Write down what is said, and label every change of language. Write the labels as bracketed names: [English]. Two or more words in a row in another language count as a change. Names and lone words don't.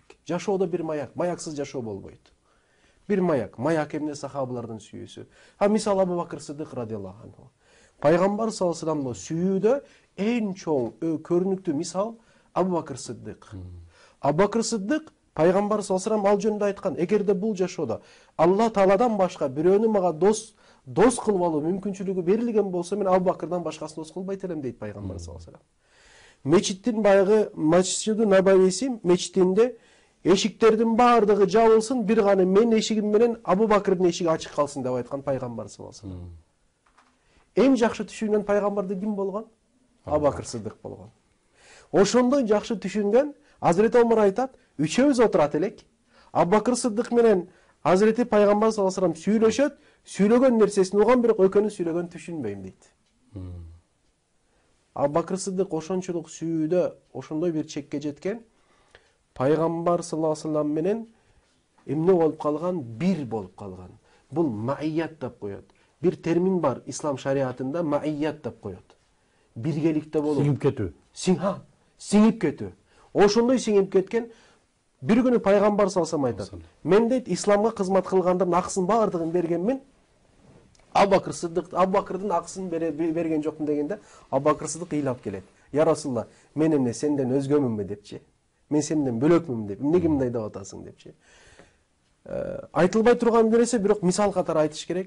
[Kyrgyz] Жашоодо бир маяк, маяксыз жашоо болбойт. Бир маяк, маяк эмне? Сахабалардын сүйүүсү. Мисалы Абу Бакыр Сыдык [Arabic] رضي الله عنه. [Kyrgyz] Пайгамбар [Arabic] صلى الله عليه وسلمдын [Kyrgyz] сүйүүдө эң чоң көрүнүктүү мисал Абу Бакыр Сыдык. Абу Бакыр Сыдык Пайгамбар [Arabic] صلى الله عليه وسلم [Kyrgyz] ал жөнүндө айткан: эгерде бул жашоодо Алла Тааладан башка бирөөнү мага дос кылып алуу мүмкүнчүлүгү берилген болсо, мен Абу Бакырдан башкасын дос кылбайт элем дейт Пайгамбар [Arabic] صلى الله عليه وسلم. [Kyrgyz] Мечиттин баягы Масжиду Набависи мечитинде эшиктердин баардыгы жабылсын, бир гана менин эшигим менен Абу Бакырдын эшиги ачык калсын деп айткан Пайгамбар [Arabic] صلى الله عليه وسلم. [Kyrgyz] Эң жакшы түшүнгөн пайгамбарды ким болгон? Абу Бакыр Сыдык болгон. Ошондой жакшы түшүнгөн Азирети Омар айтат: үчөөбүз отурат элек. Абу Бакыр Сыдык менен Азирети Пайгамбар [Arabic] صلى الله عليه وسلم [Kyrgyz] сүйлөшөт, сүйлөгөн нерсесин уган, бирок экөөнүн сүйлөгөнүн түшүнбөйм дейт. Абу Бакыр Сыдык ошончолук сүйүүдө ошондой бир чекке жеткен, Пайгамбар [Arabic] صلى الله عليه وسلم [Kyrgyz] менен эмне болуп калган? Бир болуп калган. Бул маият деп коет. Бир термин бар ислам шариатында, маият деп коет. Биргеликте болуу. Сиңип кетүү. Сиңип кетүү. Ошондой сиңип кеткен. Бир күнү Пайгамбар [Arabic] صلى الله عليه وسلم [Kyrgyz] айтат: мен дейт исламга кызмат кылгандардын акысын баардыгын берген, Абу Бакыр Сыдык, Абу Бакырдын акысын берген жокмун дегенде, Абу Бакыр Сыдык ыйлап келет: [Arabic] يا رسول الله, [Kyrgyz] мен эмне сенден өзгөмүнбү депчи? Мен сенден бөлөкмүн деп, эмнеге мындай деп атасың депчи? Айтылбай турган нерсе, бирок мисал катары айтыш керек.